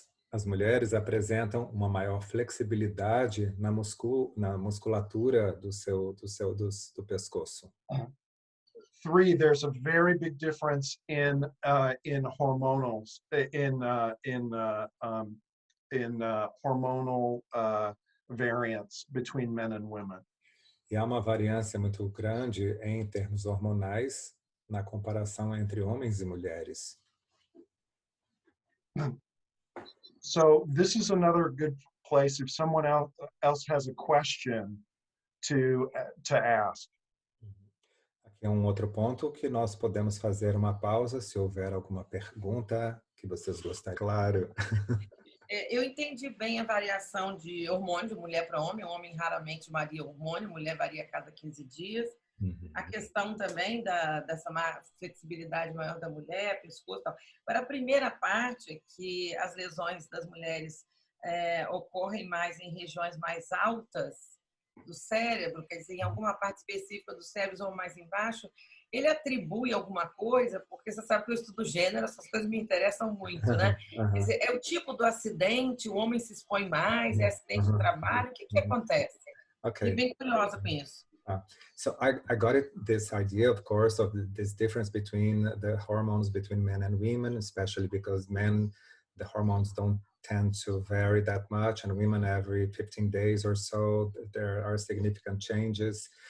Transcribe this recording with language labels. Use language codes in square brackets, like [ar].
[pt] As mulheres apresentam uma maior flexibilidade na musculatura do pescoço. [en] Three, there's a very big difference in hormonals hormonal variance between men and women. [pt] E há uma variância muito grande em termos hormonais na comparação entre homens e mulheres. [en] So this is another good place if someone else has a question to ask. [pt] Aqui é um outro ponto que nós podemos fazer uma pausa se houver alguma pergunta que vocês gostariam. Claro. Eu entendi bem a variação de hormônio de mulher para homem. O homem raramente varia hormônio, mulher varia a cada 15 dias. A questão também dessa flexibilidade maior da mulher, pescoço e tal. Para a primeira parte, que as lesões das mulheres ocorrem mais em regiões mais altas do cérebro, quer dizer, em alguma parte específica do cérebro ou mais embaixo, ele atribui alguma coisa, porque você sabe que eu estudo gênero, essas coisas me interessam muito, né? Quer dizer, é o tipo do acidente, o homem se expõe mais, é acidente de trabalho, o que acontece? [en] Okay. [pt] Fiquei bem curiosa com isso. [en] So I got this idea, of course, of this difference between the hormones between men and women, especially because men, the hormones don't tend to vary that much, and women every 15 days or so, there are significant changes.